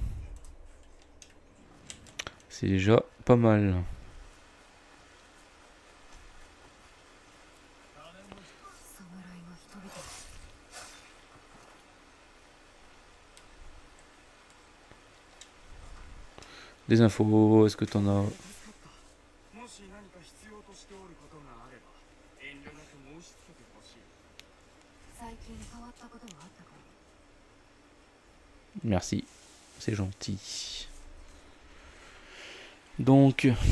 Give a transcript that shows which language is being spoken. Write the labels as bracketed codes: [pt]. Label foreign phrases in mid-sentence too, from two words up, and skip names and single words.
[fr] C'est déjà pas mal. Des infos, est-ce que t'en as? [ja] もし何か必要としておることがあれば遠慮なく申し付けてほしい。最近変わったことはあったか？ [fr] Merci, c'est gentil. Donc...